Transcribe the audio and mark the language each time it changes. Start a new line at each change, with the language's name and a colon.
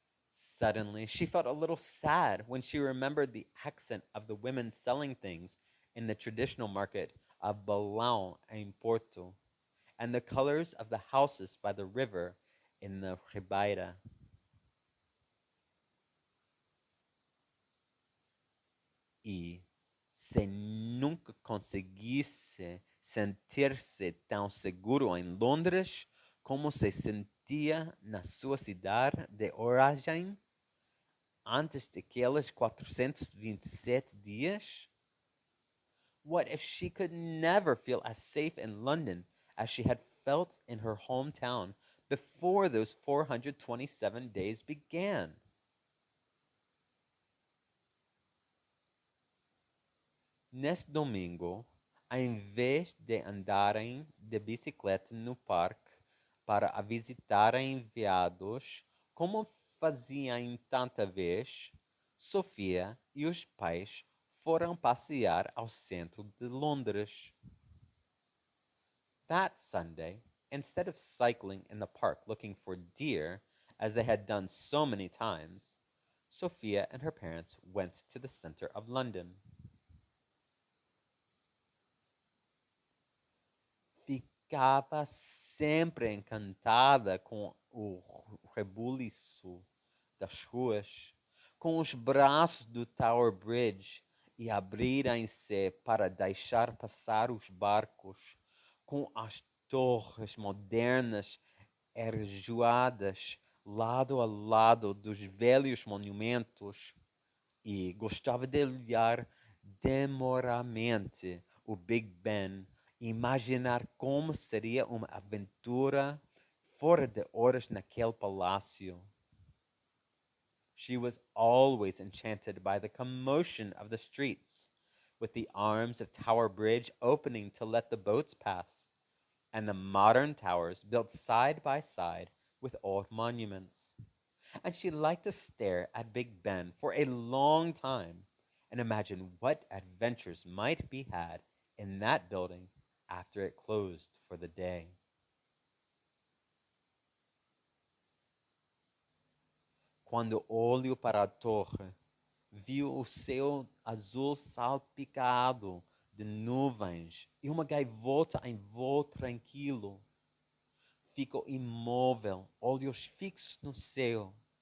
English: Suddenly, she felt a little sad when she remembered the accent of the women selling things in the traditional market of Balão in Porto, and the colors of the houses by the river in the Ribeira.
Portuguese: E se nunca conseguisse sentir-se tão seguro em Londres como se sentia na sua cidade de origem antes daqueles 427 dias?
English: What if she could never feel as safe in London as she had felt in her hometown before those 427 days began?
Portuguese: Nesse domingo, em vez de andarem de bicicleta no parque para a visitarem veados, como faziam tanta vez, Sofia e os pais foram passear ao centro de Londres.
English: That Sunday, instead of cycling in the park looking for deer, as they had done so many times, Sophia and her parents went to the center of London.
Portuguese: Ficava sempre encantada com o rebuliço das ruas, com os braços do Tower Bridge e abrirem-se para deixar passar os barcos, com as torres modernas erguidas lado a lado dos velhos monumentos, e gostava de olhar demoramente o Big Ben e imaginar como seria uma aventura fora de horas naquele palácio.
English: She was always enchanted by the commotion of the streets, with the arms of Tower Bridge opening to let the boats pass, and the modern towers built side by side with old monuments. And she liked to stare at Big Ben for a long time and imagine what adventures might be had in that building after it closed for the day.
Portuguese: Quando olho para a torre, viu o céu azul salpicado de nuvens e uma gaivota em voo tranquilo. Ficou imóvel, olhos fixos no céu.